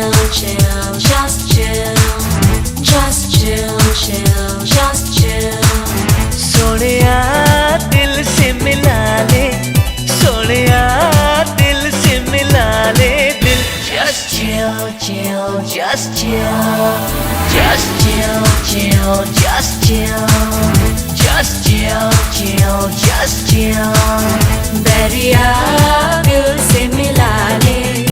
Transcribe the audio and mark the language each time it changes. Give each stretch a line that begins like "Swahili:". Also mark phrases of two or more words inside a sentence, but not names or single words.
English: chill, just chill, just chill, chill, just chill.
Hindi: सोनिया दिल से मिला ले, सोनिया दिल से मिला ले दिल।
English: Just chill, chill, just chill, just chill, chill, just chill, just chill, chill, just chill.
Hindi: दरिया दिल से मिला ले।